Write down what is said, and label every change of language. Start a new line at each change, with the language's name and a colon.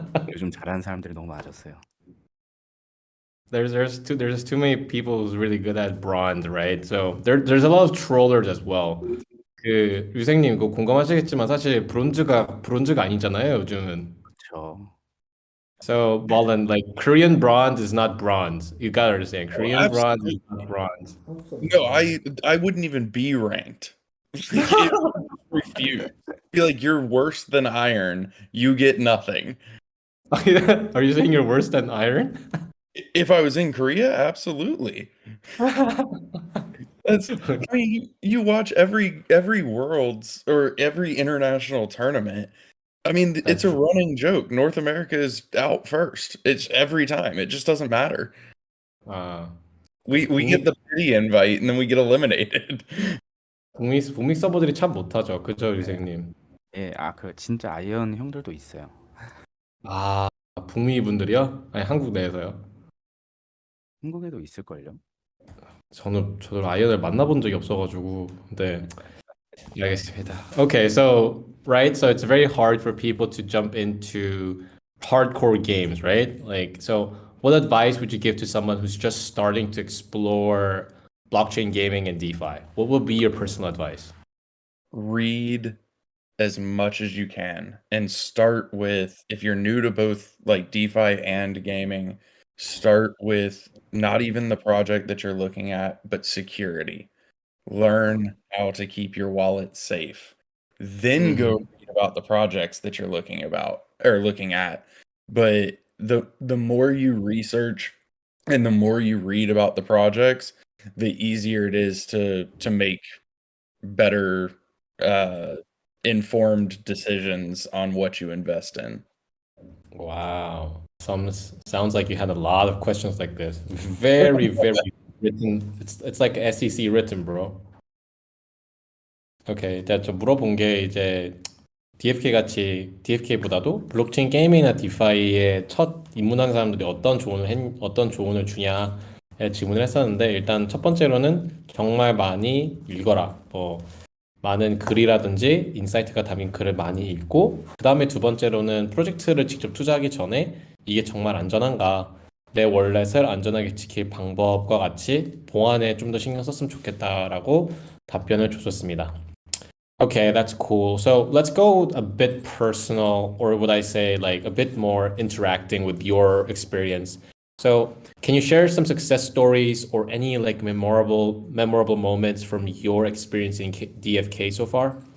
Korean: 요즘 잘하는 사람들이 너무 많아졌어요.
English: There's too many people who's really good at bronze, right? So there's a lot of trollers as well.
Korean: 그 유생님 그거 공감하시겠지만 사실 브론즈가 아니잖아요, 요즘은. 그렇죠.
English: So well then like Korean bronze is not bronze. You gotta understand. Korean bronze is not bronze. No, I wouldn't even be ranked. Refuse. Feel like you're worse than iron. You get nothing. Are you saying you're worse than iron? If I was in Korea, absolutely. That's, I mean, you watch every world's or every international tournament. I mean, it's a running joke. North America is out first. It's every time. It just doesn't matter. We get the pity invite and then we get eliminated.
Korean: 북미 서버들이 참 못하죠, 그죠, 유생님? 예, 그 진짜 아이언 형들도 있어요. 북미 분들이요? 아니 한국 내에서요? 한국에도 있을걸요? 저도 아이언을 만나본 적이 없어가지고, 네, 알겠습니다.
English: Okay, so right, so it's very hard for people to jump into hardcore games, right? Like, so what advice would you give to someone who's just starting to explore blockchain gaming and DeFi? What would be your personal advice? Read as much as you can and start with, if you're new to both like DeFi and gaming, start with not even the project that you're looking at, but security. Learn how to keep your wallet safe. Then go read about the projects that you're looking at. But the more you research and the more you read about the projects, the easier it is to make better informed decisions on what you invest in. Wow. Sounds like you had a lot of questions like this. Very, very written. It's like SEC written, bro.
Korean: Okay, 일단 좀 물어본 게 이제 DFK보다도 블록체인 게임이나 디파이에 첫 입문한 사람들이 어떤 조언을 주냐에 질문을 했었는데, 일단 첫 번째로는 정말 많이 읽어라. 뭐 많은 글이라든지 인사이트가 담긴 글을 많이 읽고, 그 다음에 두 번째로는 프로젝트를 직접 투자하기 전에 이게 정말 안전한가, 내 월렛을 안전하게 지킬 방법과 같이 보안에 좀 더 신경 썼으면 좋겠다라고 답변을 줬었습니다.
English: Okay, that's cool. So let's go a bit personal, or would I say like a bit more interacting with your experience. So can you share some success stories or any like memorable moments from your experience in DFK so far?